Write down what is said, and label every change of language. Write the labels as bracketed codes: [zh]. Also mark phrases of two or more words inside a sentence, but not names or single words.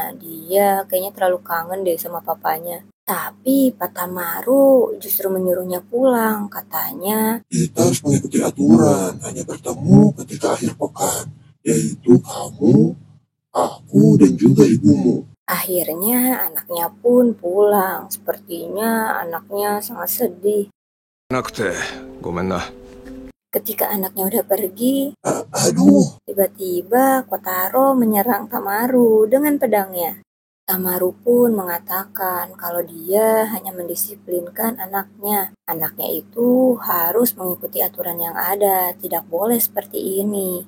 [id] Dia kayaknya terlalu kangen deh sama papanya. Tapi Patamaru justru menyuruhnya pulang. Katanya, Kita harus mengikuti aturan, hanya bertemu ketika akhir pekan, yaitu kamu, aku, dan juga ibumu. akhirnya anaknya pun pulang. Sepertinya anaknya sangat sedih. [ja] なくてごめんな。 [id] Ketika anaknya udah pergi, Aduh, tiba-tiba Kotaro menyerang Tamaru dengan pedangnya. Tamaru pun mengatakan kalau dia hanya mendisiplinkan anaknya. Anaknya itu harus mengikuti aturan yang ada, tidak boleh seperti ini.